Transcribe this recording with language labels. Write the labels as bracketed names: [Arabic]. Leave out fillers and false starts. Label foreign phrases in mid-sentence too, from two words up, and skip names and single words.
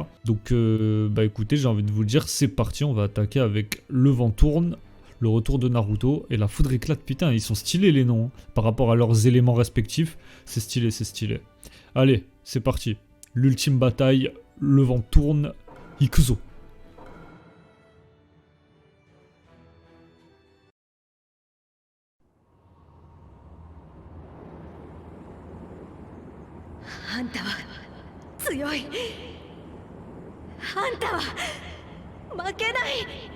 [French] Donc bah écoutez, j'ai envie de vous le dire, c'est parti, on va attaquer avec le vent tourne, le retour de Naruto et la foudre éclate. Putain, ils sont stylés les noms, hein, par rapport à leurs éléments respectifs. C'est stylé, c'est stylé. Allez, c'est parti. L'ultime bataille, le vent tourne, [Japanese] Ikuzo. あんたは強い。あんたは負けない。